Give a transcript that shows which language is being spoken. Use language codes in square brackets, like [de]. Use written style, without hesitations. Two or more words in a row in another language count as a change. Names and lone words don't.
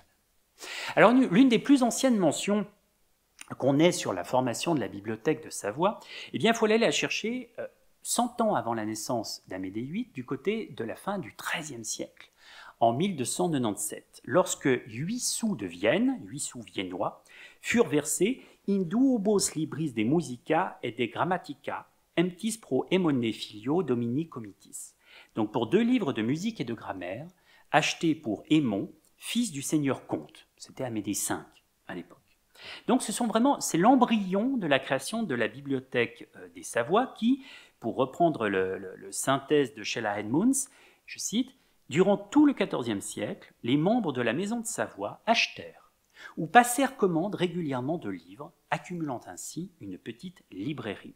[fr] Alors, l'une des plus anciennes mentions qu'on ait sur la formation de la bibliothèque de Savoie, eh bien, il faut aller la chercher 100 ans avant la naissance d'Amédée VIII, du côté de la fin du XIIIe siècle, en 1297, lorsque 8 sous de Vienne, 8 sous viennois, furent versés [la] in duobos libris de musica et de grammatica, emptis pro emone filio domini comitis. [fr] Donc pour 2 livres de musique et de grammaire, achetés pour Aymon, fils du seigneur comte. C'était Amédée V à l'époque. Donc c'est l'embryon de la création de la bibliothèque des Savoies qui, pour reprendre le synthèse de Sheila Edmunds, je cite, « Durant tout le XIVe siècle, les membres de la maison de Savoie achetèrent ou passèrent commande régulièrement de livres, accumulant ainsi une petite librairie.